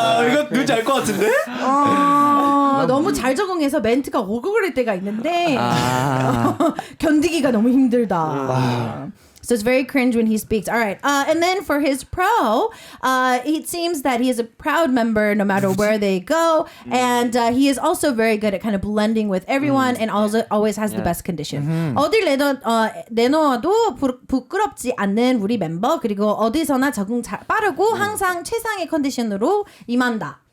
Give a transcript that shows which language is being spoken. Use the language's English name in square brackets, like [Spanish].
[Korean] 이거 누군지 알 것 같은데? 너무 잘 적응해서 멘트가 오글거릴 때가 있는데 견디기가 너무 힘들다. [English] So it's very cringe when he speaks. All right. And then for his pro, it seems that he is a proud member no matter where they go. And he is also very good at kind of blending with everyone and also always has the best condition. [Korean] 어딜 내놓아도 부끄럽지 않는 우리 멤버. 그리고 어디서나 적응 빠르고 항상 최상의 컨디션으로 임한다.